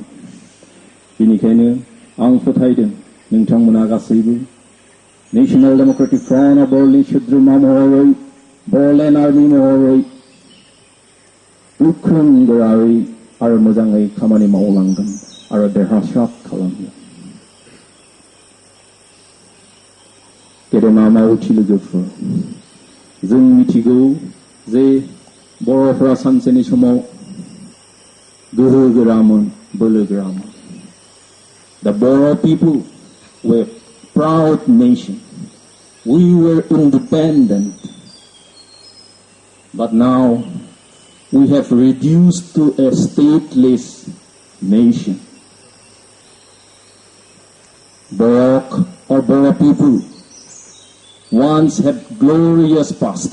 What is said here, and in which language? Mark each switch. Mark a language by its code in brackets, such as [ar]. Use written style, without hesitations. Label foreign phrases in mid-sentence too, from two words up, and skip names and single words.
[brx] बेनिखायनो आं फोथायदों नोंथांमोना गासैबो नेशनेल डेमोक्रेटिक फ्रन्ट अफ बड'लेण्ड सोद्रोमा महरै बड'लेण्ड आर्मि महरै गोख्रों गोरायै आरो मोजाङै खामानि मावलांगोन आरो देरहासार खालामगोन। गेदेमा मावथि लोगोफोर, जों मिथिगौ जे बर'फोरा सानसेनि समाव गोहो गोरामोन, बोलो गोरामोन। [en] The Bodo people were a proud nation. We were independent. But now we have reduced to a stateless nation. Bodo people once had glorious past.